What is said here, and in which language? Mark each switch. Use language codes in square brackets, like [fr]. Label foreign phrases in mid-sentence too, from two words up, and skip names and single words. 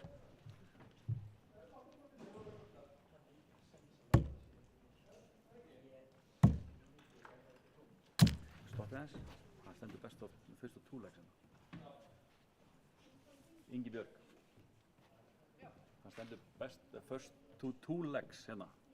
[is] Stoppið aðeins, hann stendur best á fyrstu two-legs hérna. Ingi Björg. Hann stendur best, [en] first two-legs [is] hérna.